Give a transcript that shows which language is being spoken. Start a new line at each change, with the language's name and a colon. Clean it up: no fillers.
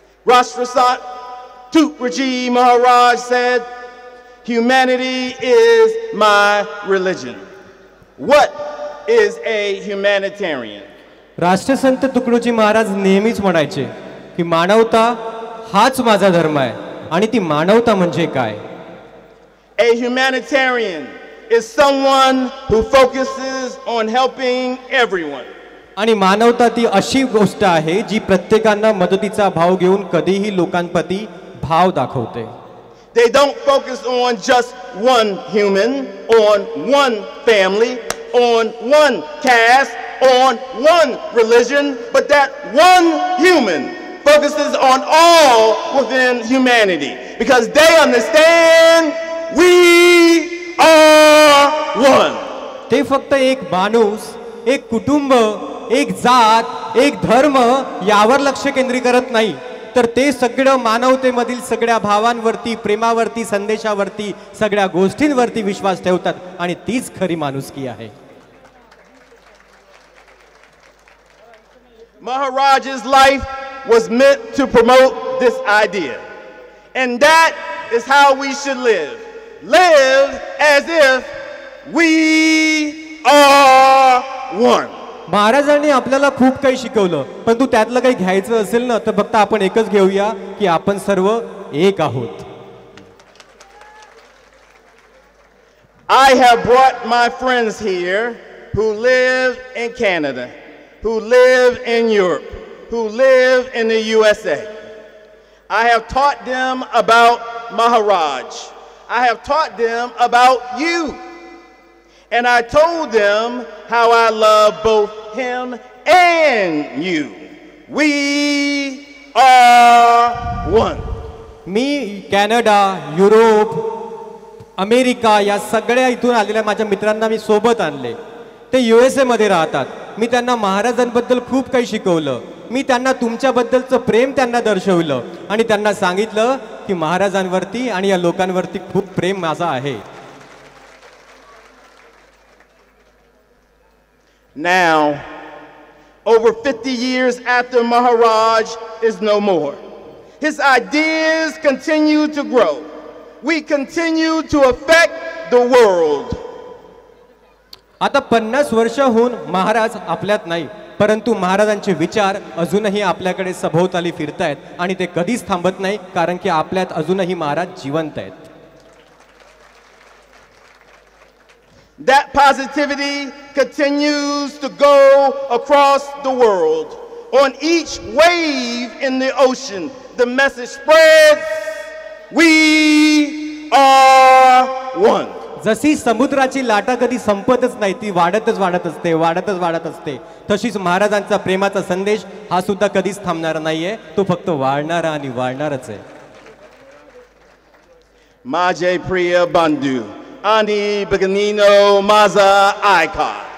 English: Rashtrasat Tukdojimaharaj said, "Humanity is my religion." What is a humanitarian?
Marathi: राष्ट्रसंत तुकडोजी महाराज नेहमीच म्हणायचे की मानवता हाच माझा धर्म आहे. आणि ती मानवता म्हणजे काय?
English: A humanitarian is someone who focuses on helping everyone.
Marathi: आणि मानवता ती अशी गोष्ट आहे जी प्रत्येकांना मदतीचा भाव घेऊन कधीही लोकांप्रती भाव दाखवते.
English: They don't focus on just one human, on one family, on one caste, on one religion, but that one human focuses on all within humanity because they understand we are one.
Marathi: ते फक्त एक माणूस, एक कुटुंब, एक जात, एक धर्म यावर लक्ष केंद्रित करत नाही, तर ते सगळं मानवतेमधील सगळ्या भावांवरती, प्रेमावरती, संदेशावरती, सगळ्या गोष्टींवरती विश्वास ठेवतात आणि तीच खरी माणुसकी आहे.
English: Maharaj's life was meant to promote this idea, and that is how we should live. Live as if we are one.
Marathi: महाराजांनी आपल्याला खूप काही शिकवलं, पण तू त्यातलं काही घ्यायचं असेल ना तर फक्त आपण एकच घेऊया की आपण सर्व एक आहोत.
English: I have brought my friends here who live in Canada, who live in Europe, who live in the USA. I have taught them about Maharaj. I have taught them about you. And I told them how I love both him and you. We are one.
Marathi: मी Canada, Europe, America या सगळ्या इथून आलेल्या माझ्या मित्रांना मी सोबत आणले. ते USA मध्ये राहतात. मी त्यांना महाराजांबद्दल खूप काही शिकवलं. मी त्यांना तुमच्याबद्दलचं प्रेम त्यांना दर्शवलं आणि त्यांना सांगितलं की महाराजांवरती आणि या लोकांवरती खूप प्रेम माझा आहे.
English: Now, over 50 years after Maharaj is no more, his ideas continue to grow. We continue to affect the world.
Marathi: आता 50 वर्ष होऊन महाराज आपल्यात नाही, परंतु महाराजांचे विचार अजूनही आपल्याकडे सभोवताली फिरतायत आणि ते कधीच थांबत नाही, कारण की आपल्यात अजूनही महाराज जिवंत आहेत.
English: That positivity continues to go across the world. On each wave in the ocean, the message spreads, we are one.
Marathi: जशी समुद्राची लाटा कधी संपतच नाही, ती वाढतच असते, तशीच महाराजांचा प्रेमाचा संदेश हा सुद्धा कधीच थांबणार नाहीये, तो फक्त वाढणारा आणि वाढणारच आहे. माझे प्रिय बंधू आणि भगिनीनो, माझा ऐका.